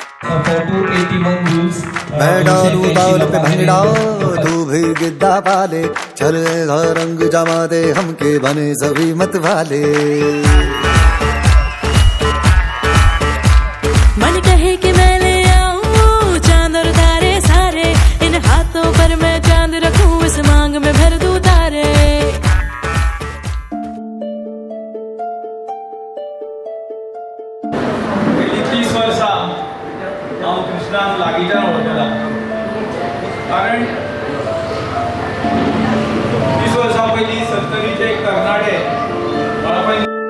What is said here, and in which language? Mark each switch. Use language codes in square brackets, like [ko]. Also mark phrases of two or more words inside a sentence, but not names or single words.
[en] for 281 rules. [hi] मैं डालू ताल पे भंगड़ा तू भी गिद्दा पाले चले रंग जमा दे हमके बने सभी मत वाले। मन कहे कि मैं ले आऊं चांद और तारे सारे, इन हाथों पर मैं चांद रखूं, इस मांग में भर दूं तारे। [kok] गेली 30 वर्सां हांव कृष्णाक लागींच्यान वळखता, कारण 30 वर्सां पयलीं सत्तरीचे एक तरणाटे मला पयलीं